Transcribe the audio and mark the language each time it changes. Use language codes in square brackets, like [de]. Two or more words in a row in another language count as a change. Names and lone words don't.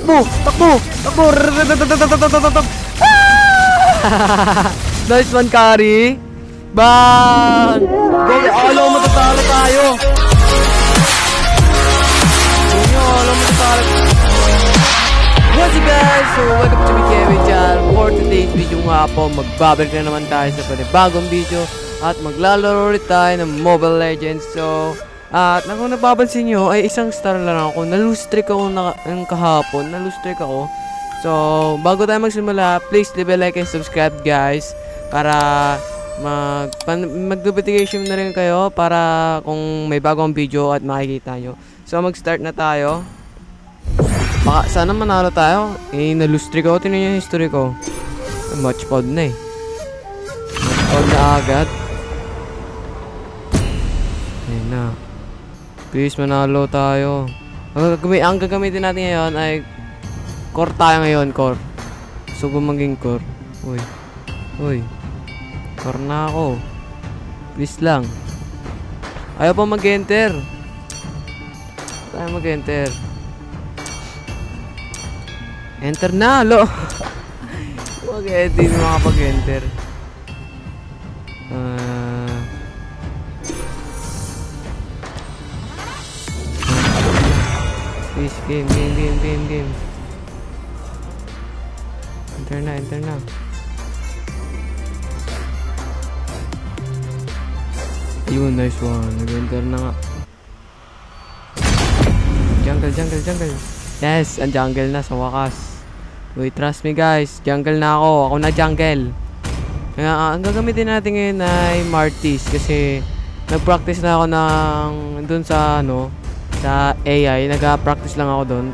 [tl] Takbo! Takbo! Takbo! [en] Nice one, Kari. Bang! [tl] Gogi, alam mo matatalo tayo. Alam mo matatalo. [en] What's up guys? So welcome to Kevin Chal. For today's video [tl] nga po, magbabalik na naman tayo sa panibagong video. At maglalaro ulit tayo ng Mobile Legends. So, at kung napapansin nyo, ay isang star lang ako. Na-lose streak ako ng kahapon. Na-lose streak ako. So, bago tayo magsimula, [en] please leave a like and subscribe guys. [tl] Para mag-notification na rin kayo. Para kung may bagong video at makikita nyo. So, mag-start na tayo. Baka sana manalo tayo. Eh, na-lose streak ako. Tingnan yung history ko. Match pod na eh. Match pod na agad. Ayan na. Please, manalo tayo. Ang gagamitin natin ngayon ay core tayo ngayon, core. Gusto ko maging core. Uy. Uy. Core na ako. Please lang. Ayaw pa mag-enter. Tayo mag-enter. Enter na, lo. Huwag hindi makapag-enter. [en] Please, game. [tl] Enter na. Ayun, [en] nice one. [tl] Nag-enter na nga. Jungle. Yes, ang jungle na sa wakas. [en] Wait, trust me guys. [tl] Jungle na ako. Ako na jungle. Kaya, ang gagamitin natin ngayon ay Martis. Kasi, nag-practice na ako ng dun sa sa AI, nag-practice lang ako doon.